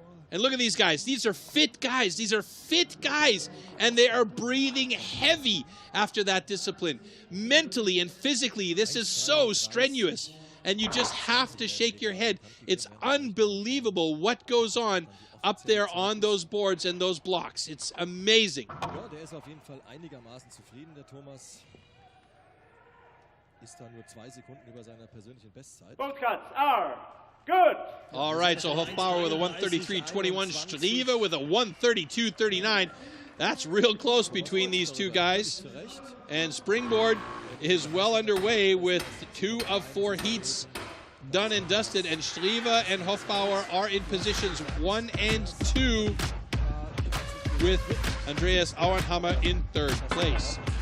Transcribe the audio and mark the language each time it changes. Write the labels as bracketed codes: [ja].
[en] And look at these guys. These are fit guys. These are fit guys. And they are breathing heavy after that discipline. Mentally and physically, this is so strenuous. And you just have to shake your head. It's unbelievable what goes on up there on those boards and those blocks. It's amazing. [de] Ja, der ist auf jeden Fall einigermaßen zufrieden, der Thomas. Ist da nur 2 Sekunden über seiner persönlichen Bestzeit. [en] Good. All right, so Hofbauer with a 133.21, Strive with a 132.39. That's real close between these two guys. And springboard is well underway with 2 of 4 heats done and dusted, and Stryve and Hofbauer are in positions 1 and 2 with Andreas Auenhammer in 3rd place.